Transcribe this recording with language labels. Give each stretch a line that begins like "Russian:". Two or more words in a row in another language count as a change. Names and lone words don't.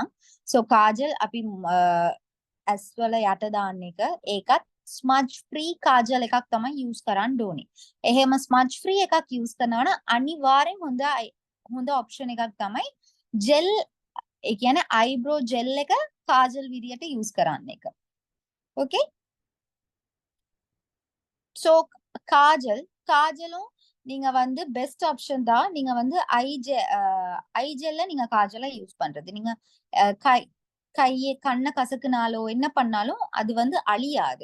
Sinhala: so කාජල් අපි ඇස් වල යට දාන්න එක ඒකත්
English: smudge free
Sinhala: කාජල් එකක් තමයි යූස් කරන්න ඕනේ. එහෙම
English: smudge free
Sinhala: එකක් යූස් කරනවා නම් අනිවාර්යෙන් හොඳ ඔප්ෂන් එකක් තමයි ජෙල් ඒ කියන්නේ
English: eyebrow gel
Sinhala: එක කාජල් විදියට யூஸ் කරන්න එක.
English: okay so
Tamil: காஜலும் நீங்க வந்து
English: best option
Tamil: தான். நீங்க வந்து
English: eye gel
Tamil: நீங்க காஜலை யூஸ் பண்றது. நீங்க கையை கண்ணை கசக்குனாலோ என்ன பண்ணாலும் அது வந்து அழியாது.